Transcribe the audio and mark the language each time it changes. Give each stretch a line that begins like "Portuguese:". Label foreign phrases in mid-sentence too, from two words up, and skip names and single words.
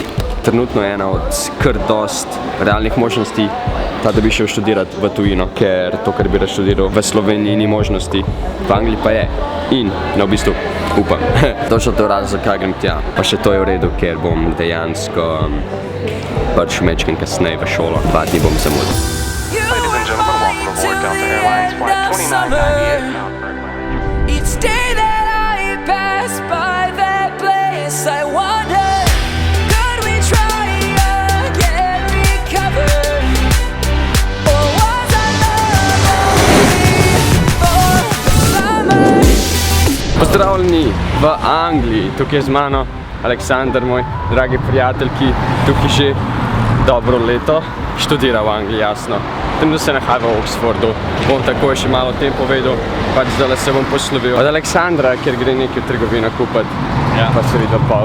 Slovenian: Trenutno je ena od kar dost realnih možnosti, da bi šel študirati v tujino, ker to, kar bi rad študiral v Sloveniji, ni možnosti, v Angliji pa je. In, v bistvu, upam. Točno to razlog, zakaj grem tja. Pa še to je v redu, ker bom dejansko pač mečken kasneje v šolo. 2 dni bom zamudil.
English: Ladies and gentlemen, welcome aboard Delta Airlines Flight 2998. Each day that I pass by that place, I wonder, could we try again, recover? Or was I lonely for the summer?
Slovenian: Pozdravljeni v Angliji, tukaj je z mano Aleksander, moj dragi prijatelj, ki tukaj že dobro leto študira v Angliji, jasno. Trenutno se nahaja v Oxfordu, bom takoj še malo o tem povedal, pač zdaj se bom poslovil od Aleksandra, ker gre nekaj v trgovino kupiti, pa se videl pol.